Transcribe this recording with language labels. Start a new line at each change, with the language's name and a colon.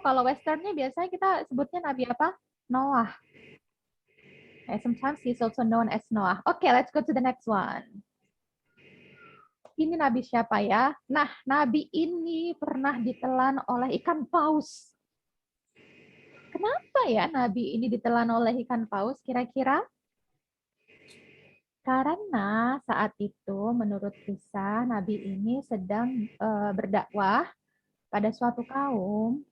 Indonesian: Kalau Westernnya biasanya kita sebutnya Nabi apa?
English: Noah. Sometimes he's also known as Noah. Okay, let's go to the next one.
Indonesian: Ini Nabi siapa ya? Nah, Nabi ini pernah ditelan oleh ikan paus. Kenapa ya Nabi ini ditelan oleh ikan paus kira-kira? Karena saat itu menurut kisah Nabi ini sedang berdakwah pada suatu kaum.